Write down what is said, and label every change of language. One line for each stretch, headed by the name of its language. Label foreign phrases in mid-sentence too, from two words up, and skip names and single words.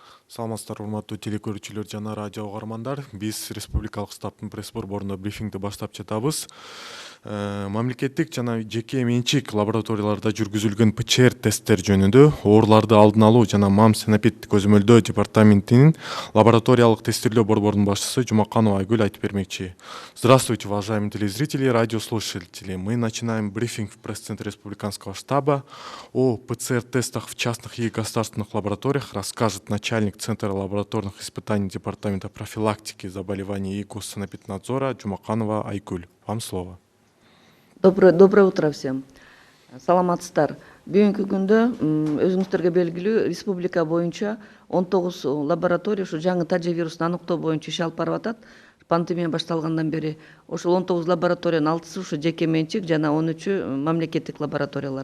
Kyrgyz: Саламатсыздар, урматтуу телекөрүүчүлөр жана радио угармандар. Биз Республикалык штабтын пресс борборунда брифингди баштап жатабыз. Мамлекеттик жана жеке менчик лабораторияларда жүргүзүлгөн ПЧР тесттер жөнүндө ооруларды алдын алуу жана МАМ санэпид көзөмөлдөө департаментинин лабораториялык тестирлөө борборунун башчысы Жумаканова Айгүл айтып бермекчи.
Russian: Здравствуйте, уважаемые телезрители и радиослушатели. Мы начинаем брифинг в пресс-центре Республиканского штаба. О ПЦР-тестах в частных и государственных лабораториях расскажет начальник Центра лабораторных испытаний Департамента профилактики заболеваний и госсанэпиднадзора Жумаканова Айгүл. Вам слово. Доброе утро всем.
Kyrgyz: Саламатсыздар. Бүгүнкү күндө өзүңүздөргө белгилүү республика боюнча 19 лаборатория ушу жаңы тажы вирусун аныктоо боюнча иш алып барып атат. Пандемия башталгандан бери ошол 19 лабораториянын 6-сы ушу жеке менчик жана 13-ү мамлекеттик лабораториялар.